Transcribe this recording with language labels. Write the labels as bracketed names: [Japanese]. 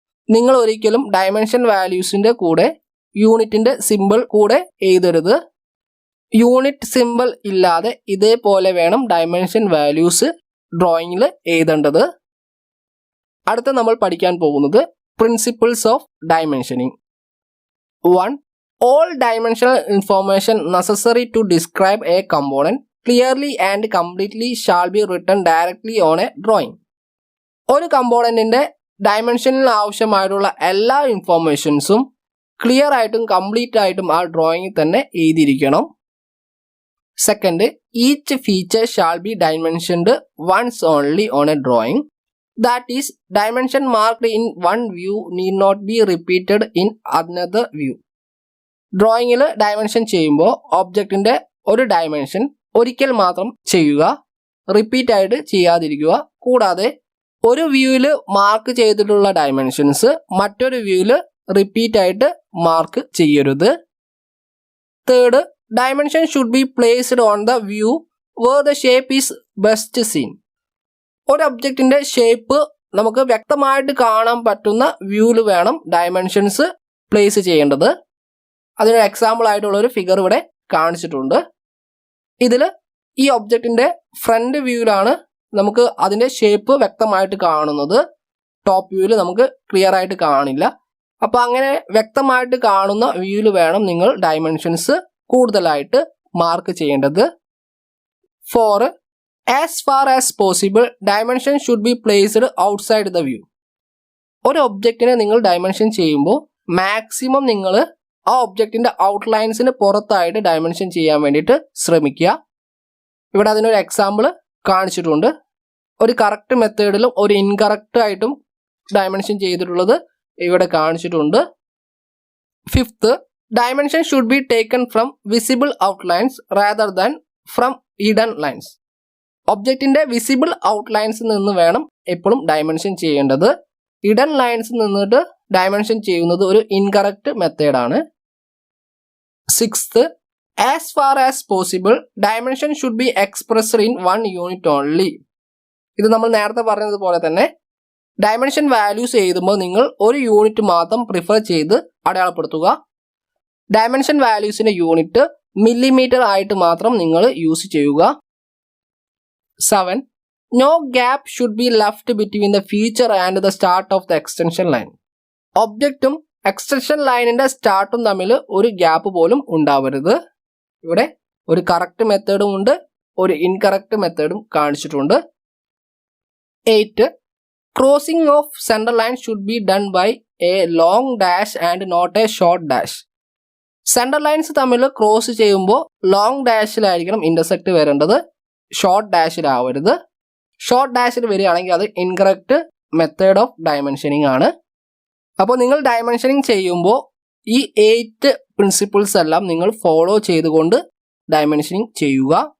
[Malayalam] നിങ്ങൾ ഒരിക്കലും ഡയമെൻഷൻ വാല്യൂസിന്റെ കൂടെ യൂണിറ്റിന്റെ സിമ്പിൾ കൂടെ എഴുതരുത്. യൂണിറ്റ് സിമ്പിൾ ഇല്ലാതെ ഇതേപോലെ വേണം ഡയമെൻഷൻ വാല്യൂസ് ഡ്രോയിങ്ങിൽ എഴുതേണ്ടത്. അടുത്ത നമ്മൾ പഠിക്കാൻ പോകുന്നത് principles of dimensioning. [English] 1. All dimensional information necessary to describe a component clearly and completely shall be written directly on a drawing. [Malayalam] ഒരു കമ്പോണന്റിന്റെ ഡയമെൻഷനിൽ ആവശ്യമായിട്ടുള്ള എല്ലാ ഇൻഫോർമേഷൻസും ക്ലിയർ ആയിട്ടും കംപ്ലീറ്റ് ആയിട്ടും ആ ഡ്രോയിങ്ങിൽ തന്നെ എഴുതിയിരിക്കണം. [English] Second, each feature shall be dimensioned once only on a drawing. That is, dimension marked in one view need not be repeated in another view. [Malayalam] ഡ്രോയിങ്ങിൽ dimension ചെയ്യുമ്പോൾ ഒബ്ജക്റ്റിന്റെ ഒരു ഡയമെൻഷൻ ഒരിക്കൽ മാത്രം ചെയ്യുക, റിപ്പീറ്റ് ആയിട്ട് ചെയ്യാതിരിക്കുക. കൂടാതെ ഒരു വ്യൂവിൽ മാർക്ക് ചെയ്തിട്ടുള്ള ഡയമെൻഷൻസ് മറ്റൊരു വ്യൂവിൽ റിപ്പീറ്റ് ആയിട്ട് മാർക്ക് ചെയ്യരുത്. [English] Third, dimension should be placed on the view where the shape is best seen. [Malayalam] ഒരു ഒബ്ജക്റ്റിന്റെ ഷേപ്പ് നമുക്ക് വ്യക്തമായിട്ട് കാണാൻ പറ്റുന്ന വ്യൂവിൽ വേണം ഡയമെൻഷൻസ് പ്ലേസ് ചെയ്യേണ്ടത്. അതിനൊരു എക്സാമ്പിൾ ആയിട്ടുള്ള ഒരു ഫിഗർ ഇവിടെ കാണിച്ചിട്ടുണ്ട്. ഇതിൽ ഈ ഒബ്ജക്റ്റിന്റെ ഫ്രണ്ട് വ്യൂവിലാണ് നമുക്ക് അതിന്റെ ഷേപ്പ് വ്യക്തമായിട്ട് കാണുന്നത്. ടോപ്പ് വ്യൂവിൽ നമുക്ക് ക്ലിയർ ആയിട്ട് കാണില്ല. അപ്പോൾ അങ്ങനെ വ്യക്തമായിട്ട് കാണുന്ന വ്യൂവിൽ വേണം നിങ്ങൾ ഡയമെൻഷൻസ് കൂടുതലായിട്ട് മാർക്ക് ചെയ്യേണ്ടത്. [English] 4. As far as possible, dimension should be placed outside the view. [Malayalam] ഒരു ഒബ്ജക്റ്റിനെ നിങ്ങൾ ഡയമെൻഷൻ ചെയ്യുമ്പോൾ മാക്സിമം നിങ്ങൾ ആ ഒബ്ജക്റ്റിന്റെ ഔട്ട്ലൈൻസിന് പുറത്തായിട്ട് ഡയമെൻഷൻ ചെയ്യാൻ വേണ്ടിയിട്ട് ശ്രമിക്കുക. ഇവിടെ അതിനൊരു എക്സാമ്പിൾ കാണിച്ചിട്ടുണ്ട്. ഒരു കറക്റ്റ് മെത്തേഡിലും ഒരു ഇൻകറക്റ്റ് ആയിട്ടും ഡയമെൻഷൻ ചെയ്തിട്ടുള്ളത് ഇവിടെ കാണിച്ചിട്ടുണ്ട്. [English] 5th, dimension should be taken from visible outlines rather than from hidden lines. [Malayalam] ഒബ്ജക്റ്റിന്റെ വിസിബിൾ ഔട്ട്ലൈൻസിൽ നിന്ന് വേണം എപ്പോഴും ഡയമെൻഷൻ ചെയ്യേണ്ടത്. ഹിഡൻ ലൈൻസിൽ നിന്നിട്ട് ഡയമെൻഷൻ ചെയ്യുന്നത് ഒരു ഇൻകറക്റ്റ് മെത്തേഡാണ്. [English] 6th, as far as possible, dimension should be expressed in one unit only. [Malayalam] ഇത് നമ്മൾ നേരത്തെ പറഞ്ഞതുപോലെ തന്നെ ഡയമെൻഷൻ വാല്യൂസ് എഴുതുമ്പോൾ നിങ്ങൾ ഒരു യൂണിറ്റ് മാത്രം പ്രിഫർ ചെയ്ത് അടയാളപ്പെടുത്തുക. ഡയമെൻഷൻ വാല്യൂസിന്റെ യൂണിറ്റ് മില്ലിമീറ്റർ ആയിട്ട് മാത്രം നിങ്ങൾ യൂസ് ചെയ്യുക. [English] 7. No gap should be left between the feature and the start of the extension line. [Malayalam] ഒബ്ജക്റ്റും extension ലൈനിന്റെ സ്റ്റാർട്ടും തമ്മിൽ ഒരു ഗ്യാപ്പ് പോലും ഉണ്ടാവരുത്. ഇവിടെ ഒരു കറക്റ്റ് മെത്തേഡും ഉണ്ട്, ഒരു ഇൻകറക്റ്റ് മെത്തേഡും കാണിച്ചിട്ടുണ്ട്. [English] 8. Crossing of center line should be done by a long dash and not a short dash. [Malayalam] Centre lines തമ്മിൽ ക്രോസ് ചെയ്യുമ്പോൾ ലോങ് ഡാഷിലായിരിക്കണം ഇന്റർസെക്ട് വരേണ്ടത്, ഷോർട്ട് ഡാഷിലാവരുത്. ഷോർട്ട് ഡാഷിൽ വരികയാണെങ്കിൽ അത് ഇൻകറക്റ്റ് മെത്തേഡ് ഓഫ് ഡയമെൻഷനിങ് ആണ്. അപ്പോൾ നിങ്ങൾ ഡയമെൻഷനിങ് ചെയ്യുമ്പോൾ ഈ 8 പ്രിൻസിപ്പിൾസ് എല്ലാം നിങ്ങൾ ഫോളോ ചെയ്തുകൊണ്ട് ഡയമെൻഷനിങ് ചെയ്യുക.